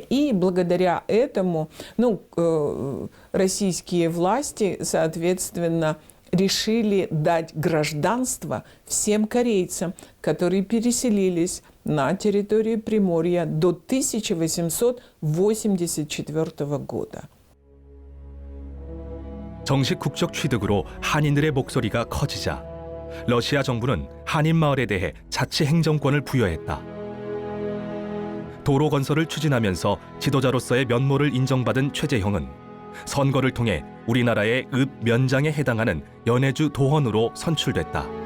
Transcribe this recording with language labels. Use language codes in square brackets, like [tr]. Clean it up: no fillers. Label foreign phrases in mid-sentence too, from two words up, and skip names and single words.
[ru] И благодаря этому, ну, российские власти, соответственно, решили дать гражданство всем корейцам, которые переселились на территорию Приморья до 1884 года. [ko] 정식 국적 취득으로 한인들의 목소리가 커지자 러시아 정부는 한인 마을에 대해 자치 행정권을 부여했다. 도로 건설을 추진하면서 지도자로서의 면모를 인정받은 최재형은 선거를 통해 우리나라의 읍 면장에 해당하는 연해주 도헌으로 선출됐다.